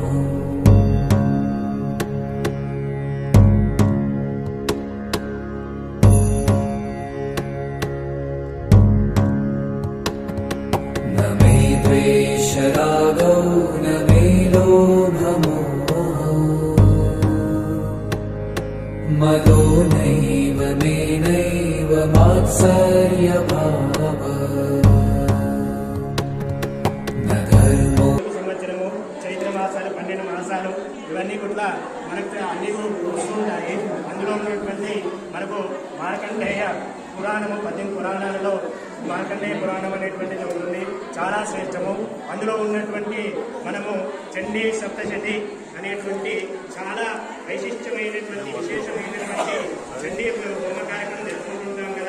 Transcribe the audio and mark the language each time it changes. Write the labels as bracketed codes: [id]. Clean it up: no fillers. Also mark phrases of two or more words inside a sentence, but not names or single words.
[sa] न मे द्वेषरागौ न मे लोभमोहौ मदो नैव मे नैव मात्सर्यभावः न धर्मो [te] సంవత్సరము చైత్ర మాసాలు 12 మాసాలు ఇవన్నీ కూడా మనకు అన్ని వస్తుంటాయి. అందులో ఉన్నటువంటి మనకు మార్కండేయ పురాణము 18 పురాణాలలో మార్కండేయ పురాణం అనేటువంటిది ఉంటుంది. చాలా శ్రేష్టము. అందులో ఉన్నటువంటి మనము చండీ సప్తశతి అనేటువంటి చాలా వైశిష్టమైనటువంటి విశేషమైనటువంటి చండీ హోమ కార్యక్రమం జరుపుకుంటుంటాం కదా.